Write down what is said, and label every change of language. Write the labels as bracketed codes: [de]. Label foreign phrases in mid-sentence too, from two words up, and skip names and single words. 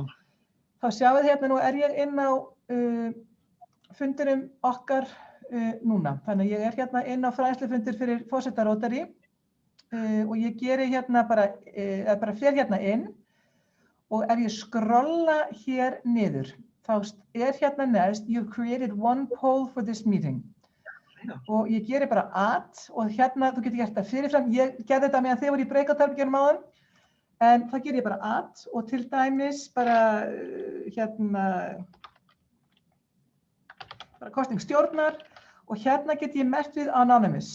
[is] Þá sjáu þið hérna, nú er ég inn á fundurum okkar núna. Þannig að ég er hérna inn á fræðslufundur fyrir forseta Rotary og ég geri hérna bara fer hérna inn og ef ég skrolla hér niður, þá hérna neðst, [en] you've created one poll for this meeting. [is] Og ég geri bara add og hérna, þú getur gert það fyrirfram, ég gerði þetta meðan þið voru í breakout-herbergjunum áðan, en það ger ég bara add og til dæmis bara bara kosning stjórnar og hérna get ég merkt við anonymous.